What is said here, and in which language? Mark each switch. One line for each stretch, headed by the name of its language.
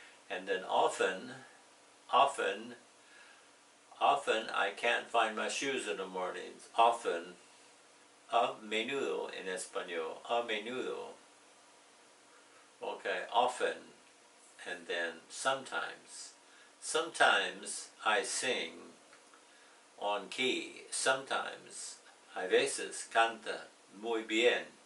English: And then often I can't find my shoes in the mornings.
Spanish: Often, a menudo in español, a menudo.
English: Okay, often, and then sometimes. Sometimes I sing on key.
Spanish: Sometimes, a veces canta muy bien.